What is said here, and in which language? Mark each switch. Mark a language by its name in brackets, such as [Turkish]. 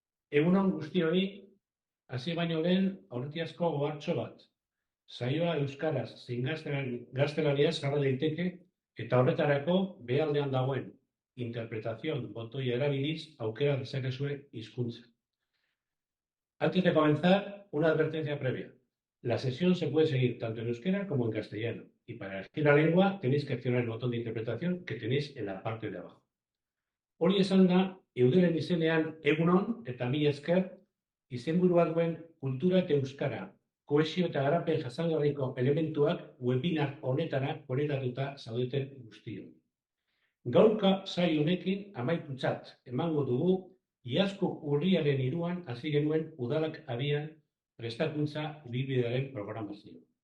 [Basque] Egunon guztioi, hasi baino lehen aurretiazko ohartxo bat. Saioa euskaraz zein gaztelaniaz jarra daiteke eta horretarako behealdean dagoen interpretación botoia erabiliz aukera dezakezue hizkuntza. [Spanish] Antes de comenzar, una advertencia previa. La sesión se puede seguir tanto en euskera como en castellano, y para elegir la lengua tenéis que accionar el botón de interpretación que tenéis en la parte de abajo. [Basque] Hori esan da, eudelen izenean egunon eta mila esker, izenburua duen kultura eta euskara, kohesio eta garapen jasangarriko elementuak webinar honetara konektatuta zaudeten guztioi. Gaurka saio honekin amaitutzat emango dugu iazko urriaren 3 hasi genuen udalak abian prestakuntza ibilbidearen programazioa.